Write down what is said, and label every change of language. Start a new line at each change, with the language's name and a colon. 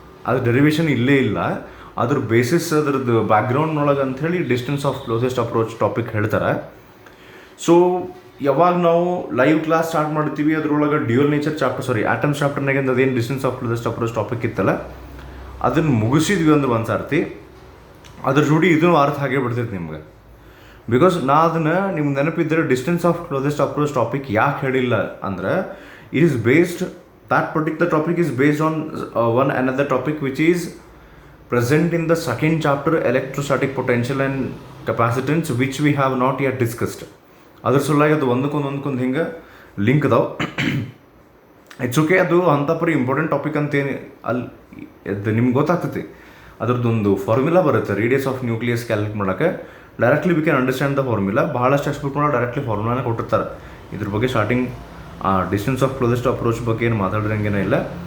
Kannada: ಅದು ಡೆರಿವೇಷನ್ ಇಲ್ಲೇ ಇಲ್ಲ, ಅದ್ರ ಬೇಸಿಸ್ ಅದ್ರದ್ದು ಬ್ಯಾಕ್ಗ್ರೌಂಡ್ನೊಳಗೆ ಅಂಥೇಳಿ distance of closest approach topic ಹೇಳ್ತಾರೆ. ಸೊ ಯಾವಾಗ ನಾವು ಲೈವ್ ಕ್ಲಾಸ್ ಸ್ಟಾರ್ಟ್ ಮಾಡ್ತೀವಿ ಅದರೊಳಗೆ ಡ್ಯೂಯಲ್ ನೇಚರ್ ಚಾಪ್ಟರ್ ಆಟಮ್ಸ್ ಚಾಪ್ಟರ್ನಾಗೆ ಅದೇನು distance of closest approach topic ಇತ್ತಲ್ಲ ಅದನ್ನು ಮುಗಿಸಿದ್ವಿ ಅಂದ್ರೆ ಒಂದು ಸರ್ತಿ ಅದ್ರ ಜೋಡಿ ಇದನ್ನು ಅರ್ಥ ಆಗೇ ಬಿಡ್ತೈತೆ ನಿಮ್ಗೆ. ಬಿಕಾಸ್ ನಾ ಅದನ್ನು ನಿಮ್ಗೆ ನೆನಪಿದ್ದರೆ distance of closest approach topic ಯಾಕೆ ಹೇಳಿಲ್ಲ ಅಂದ್ರೆ
English: It is based that particular topic is based on one another topic which is present in the second chapter, electrostatic potential and capacitance, which we have not yet discussed.
Kannada: ಅದ್ರ ಸಲುವಾಗಿ ಅದು ಒಂದಕ್ಕೊಂದು ಹಿಂಗೆ link ಅದಾವೆ. It's okay, ಅದು ಅಂಥಪರಿ important topic ಅಂತೇನು ಅಲ್ಲಿ ಅದು ನಿಮ್ಗೆ ಗೊತ್ತಾಗ್ತೈತಿ. ಅದ್ರದ್ದೊಂದು ಫಾರ್ಮುಲಾ ಬರುತ್ತೆ ರೇಡಿಯಸ್ ಆಫ್ ನ್ಯೂಕ್ಲಿಯಸ್ ಕ್ಯಾಲ್ಕುಲೇಟ್ ಮಾಡೋಕ್ಕೆ.
English: Directly we can understand the formula.
Kannada: ಭಾಳಷ್ಟು ಟೆಕ್ಸ್ಟ್ ಬುಕ್ ಡೈರೆಕ್ಟ್ಲಿ ಫಾರ್ಮುಲಾನೇ ಕೊಟ್ಟಿರ್ತಾರೆ. ಇದ್ರ ಬಗ್ಗೆ starting distance of closest approach ಬಗ್ಗೆ ಏನು ಮಾತಾಡೋಂಗೇನೇ ಇಲ್ಲ.